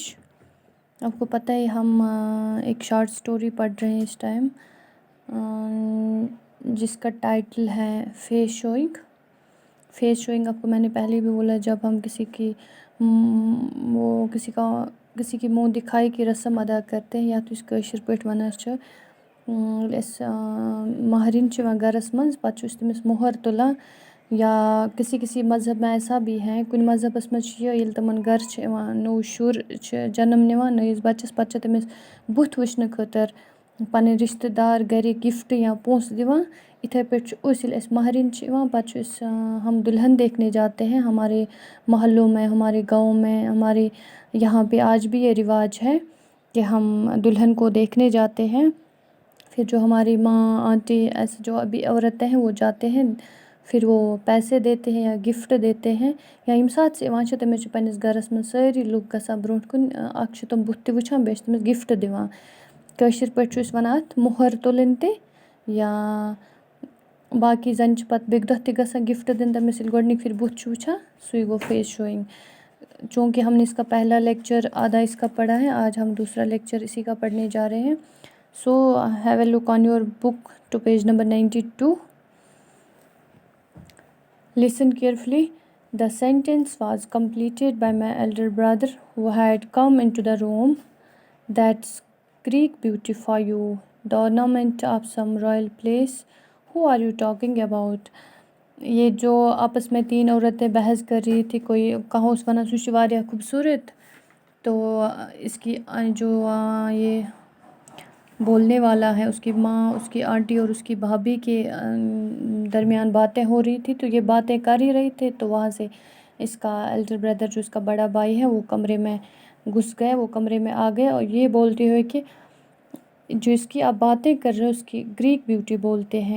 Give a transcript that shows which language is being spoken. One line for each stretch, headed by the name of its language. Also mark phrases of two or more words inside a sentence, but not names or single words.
Urdu: آپ کو پتہ ہے ہم ایک
English: short story
Urdu: پڑھ رہے ہیں اس ٹائم، جس کا ٹائٹل ہے
English: face showing. face showing
Urdu: آپ کو میں نے پہلے بھی بولا، جب ہم کسی کی منہ دکھائی کی رسم ادا کرتے ہیں، یا تو اس
Kashmiri: کٲشِر پٲٹھۍ وَنان چھِ أسۍ مہرِنۍ چھِ یِوان گَرَس منٛز، پَتہٕ چھُ أسۍ تٔمِس مۄہر تُلان،
Urdu: یا کسی مذہب میں ایسا بھی ہے،
Kashmiri: کُنہِ مذہبَس منٛز چھِ یہِ ییٚلہِ تِمَن گَرٕ چھِ یِوان نوٚو شُر چھِ جنم نِوان نٔیِس بَچَس، پَتہٕ چھِ تٔمِس بُتھ وٕچھنہٕ خٲطرٕ پَنٕنۍ رِشتہٕ دار گَرِکۍ گِفٹ یا پونٛسہٕ دِوان۔ اِتھَے پٲٹھۍ چھُ أسۍ ییٚلہِ اَسہِ مہرِنۍ چھِ یِوان، پَتہٕ چھُ أسۍ
Urdu: ہم دلہن دیکھنے جاتے ہیں ہمارے محلوں میں، ہمارے گاؤں میں، ہمارے یہاں پہ آج بھی یہ رواج ہے کہ ہم دلہن کو دیکھنے جاتے ہیں۔ پھر جو ہماری ماں آنٹی ایسے جو ابھی عورتیں ہیں وہ جاتے ہیں، پھر وہ پیسے دیتے ہیں یا گفٹ دیتے ہیں،
Kashmiri: یا ییٚمہِ ساتہٕ سُہ یِوان چھِ تٔمِس چھِ پنٛنِس گَرَس منٛز سٲری لُکھ گژھان برونٛٹھ کُن، اَکھ چھِ تِم بُتھ تہِ وٕچھان، بیٚیہِ چھِ تٔمِس گِفٹ دِوان۔ کٲشِر پٲٹھۍ چھُ أسۍ وَنان اَتھ مۄہر تُلٕنۍ تہِ، یا باقی زَنہِ چھِ پَتہٕ بیٚکہِ دۄہ تہِ گژھان گِفٹ دِنہٕ تٔمِس ییٚلہِ گۄڈنِکۍ پھِرِ بُتھ چھُ وٕچھان، سُے گوٚو
English: face showing.
Urdu: چونکہ ہم نے اس کا پہلا لیکچر آدھا اس کا پڑھا ہے، آج ہم دوسرا لیکچر اسی کا پڑھنے جا رہے ہیں۔
English: So have a look on your book to page number 92. Listen carefully. The sentence was completed by my elder brother who had come into the room. That's Greek beauty for you, the ornament of some royal place. Who are you talking about?
Urdu: یہ جو آپس میں تین عورتیں بحث کر رہی تھی، کوئی کہاں اس
Kashmiri: وَنان سُہ چھُ واریاہ خوبصورت،
Urdu: تو اس کی جو یہ بولنے والا ہے، اس کی ماں، اس کی آنٹی اور اس کی بھابھی کے درمیان باتیں ہو رہی تھی، تو یہ باتیں کر ہی رہی تھے، تو وہاں سے اس کا
English: elder brother
Urdu: جو اس کا بڑا بھائی ہے وہ کمرے میں گھس گئے، وہ کمرے میں آ گئے، اور یہ بولتے ہوئے کہ جو اس کی آپ باتیں کر رہے ہو اس کی
English: Greek beauty
Urdu: بولتے ہیں۔